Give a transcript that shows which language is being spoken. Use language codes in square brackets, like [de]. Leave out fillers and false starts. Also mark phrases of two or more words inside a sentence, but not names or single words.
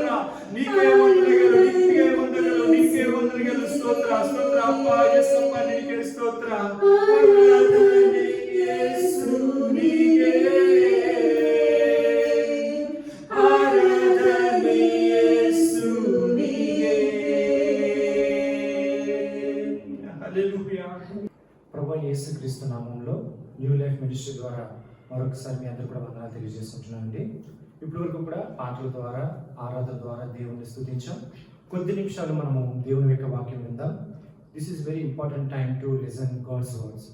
[kn] ನೀವೇ ವಂದನೆಗಳು, ನಿನಗೆ ವಂದನೆಗಳು, ನಿನಗೆ ವಂದನೆಗಳು. ಸ್ತೋತ್ರ, ಸ್ತೋತ್ರ ಅಪ್ಪ ಯೇಸಪ್ಪ, ನಿನಗೆ ಸ್ತೋತ್ರ. ಆರಾಧನೆ ಯೇಸುವಿಗೆ, ಆರಾಧನೆ ಯೇಸುವಿಗೆ. [te] హల్లెలూయా. ప్రభువైన యేసుక్రీస్తు నామములో న్యూ లైఫ్ మినిస్ట్రీ ద్వారా మరొకసారి మీ అందరూ కూడా వందనాలు తెలియజేస్తున్నానండి. ఇప్పటి వరకు కూడా పాటల ద్వారా, ఆరాధన ద్వారా దేవుని స్తుతించాం. కొద్ది నిమిషాలు మనము దేవుని యొక్క వాక్యం విందాం. [en] this is very important time to listen God's words.